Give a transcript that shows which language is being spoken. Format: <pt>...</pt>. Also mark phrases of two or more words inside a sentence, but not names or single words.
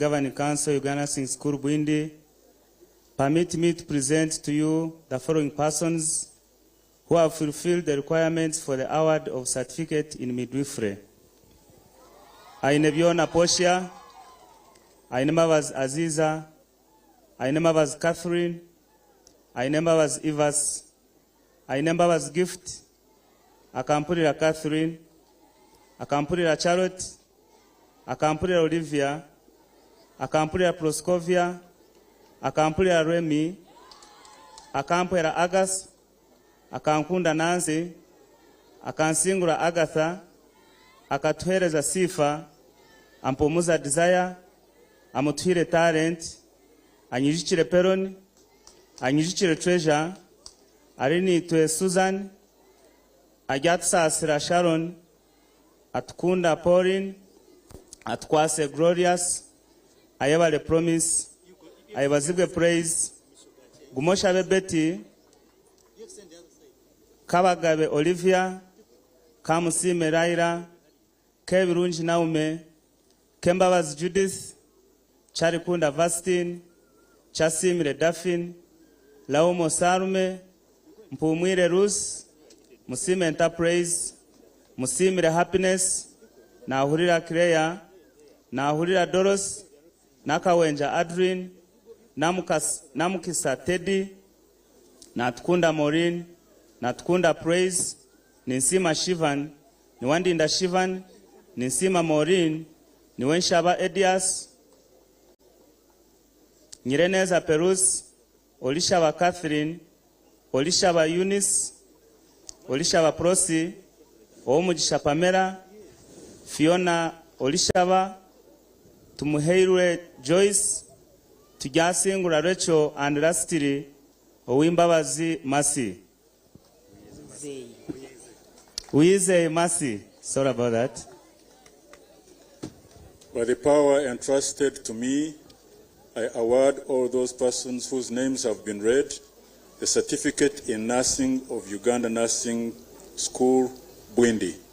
<en>Governing Council, Uganda Nursing School, Bwindi, permit me to present to you the following persons who have fulfilled the requirements for the award of certificate in midwifery. Aine Biona Poshia, Aine Mavaz Aziza, aine was Catherine, aine was Evas, aine was Gift, akampulira Catherine, akampulira Charlotte, akampulira Olivia, akampulira Proscovia, akampulira Remy, akampulira Agas, akankunda Nancy, akansingula Agatha, akatuhereza Sifa, ampumuza Desire, amutuhire Talent, anyijikire Peron, anyijikire Treasure, arinitwe Susan, ajatusasira Sharon, atukunda Pauline, atukwase Glorious, ayebale Promise, ayebazibwe Praise, gumoshabe Betty, Kabagabe Olivia, Kamusime Raira, Kebirungi Naume, Kembabazi Judith, Charikunda Vastin, Chasimire Daphne, Laumo Sarume, Mpumwire Ruth, Musime Enterprise, Musimire Happiness, Nahurira Crea, Nahurira Doros, Nakawenja Adrian, Namukisa Teddy, Natukunda Maureen, Natukunda Praise, Ninsima Shivan, Niwandinda Shivan, Ninsima Maureen, Niwenshaba Edias, Nyireneza Perus, Olishaba Catherine, Olishaba Eunice, Olishaba Prosi, Omugisha Pamela, Fiona Olishaba, Tumuheirwe Joyce, Tujasingura Rachel and lastly, Owimbabazi Mercy. Uize Mercy. Sorry about that. By the power entrusted to me, I award all those persons whose names have been read the certificate in nursing of Uganda Nursing School, Bwindi.</en>